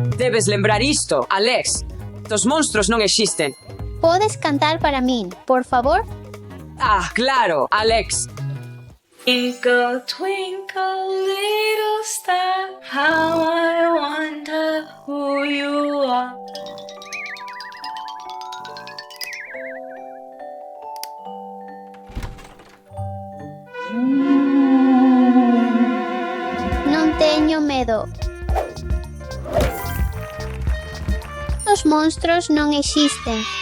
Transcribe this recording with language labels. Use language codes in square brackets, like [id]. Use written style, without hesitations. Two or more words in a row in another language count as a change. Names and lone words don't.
[gl] debes lembrar isto, Alex. Os monstruos non existen. Podes cantar para min, por favor? Ah, claro, Alex. [en] Twinkle, twinkle, little star, how I wonder who you are. [gl] Non teño medo. Os monstruos non existen.